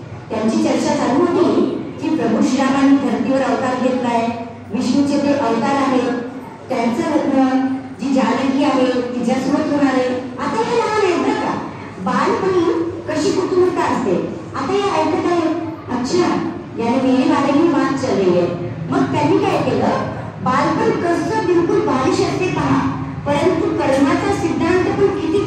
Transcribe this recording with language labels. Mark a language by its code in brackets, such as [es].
[mr] त्यांची चर्चा चालू होती की प्रभू श्रीरामांनी धर्तीवर अवतार घेतलाय, विष्णूचे ते अवतार आहेत, त्यांचं लग्न जी जानकी आहे तिच्यासोबत होणार आहे। आता हे लहान आहेत बरं का, बालपणी कशी कुटुंबता असते आता हे ऐकत आहे। [hi] अच्छा, याने मेरे बारे में बात चल रही है। [mr] मग त्यांनी काय केलं, बालपण कसं बिलकुल बालिश असते पहा, परंतु कर्माचा सिद्धांत पण